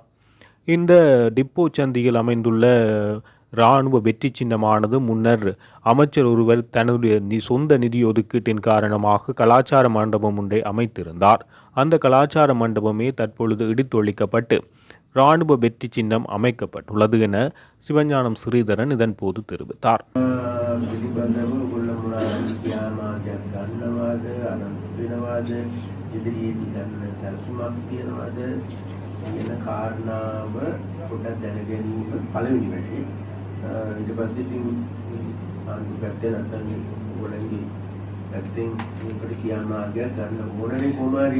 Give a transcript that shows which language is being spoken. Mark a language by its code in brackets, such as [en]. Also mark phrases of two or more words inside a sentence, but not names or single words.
[ta] இந்த டிப்போ சந்தியில் அமைந்துள்ள இராணுவ வெற்றி சின்னமானது முன்னர் அமைச்சர் ஒருவர் தன்னுடைய சொந்த நிதி ஒதுக்கீட்டின் காரணமாக கலாச்சார மண்டபம் ஒன்றை அமைத்திருந்தார். அந்த கலாச்சார மண்டபமே தற்பொழுது இடித்தொழிக்கப்பட்டு இராணுவ வெற்றி சின்னம் அமைக்கப்பட்டுள்ளது என சிவஞானம் ஸ்ரீதரன் இதன் போது தெரிவித்தார். [si] කියන කාරණාව පොඩ්ඩක් දැන ගැනීම පළවෙනි වැඩේ. ඊට පස්සේ ඉතින් පැත්තේ නැත්නම් ඔයගොල්ලන්ගේ පැත්තෙන් මේකට කියන්න ආගයක් ගන්න ඕනනේ කොහොමරි.